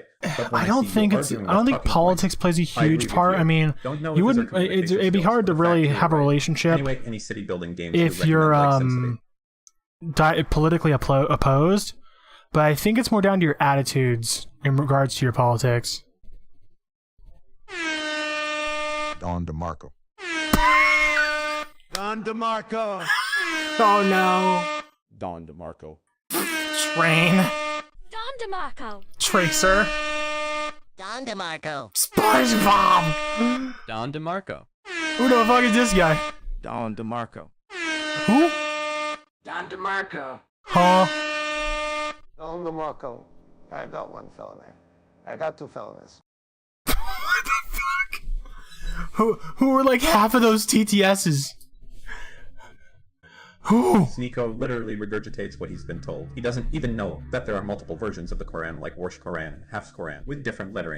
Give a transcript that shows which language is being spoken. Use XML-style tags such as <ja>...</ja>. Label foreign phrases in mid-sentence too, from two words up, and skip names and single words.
<en>I don't think politics plays a huge part. I mean, you wouldn't. It'd be hard to really have a relationship anyway, any city building games if you're politically opposed. But I think it's more down to your attitudes in regards to your politics. Don DeMarco. Don DeMarco. Oh no. Don DeMarco. Train. Don DeMarco. Tracer. Don DeMarco. SpongeBob. Don DeMarco. Who the fuck is this guy? Don DeMarco. Who? Don DeMarco. Huh? Don DeMarco. I got one felony. I got 2 felonies. What the fuck? Who were like half of those TTSs? Who? Sneeko literally regurgitates what he's been told. He doesn't even know that there are multiple versions of the Quran, like Warsh Quran and Hafs Quran, with different lettering.</en>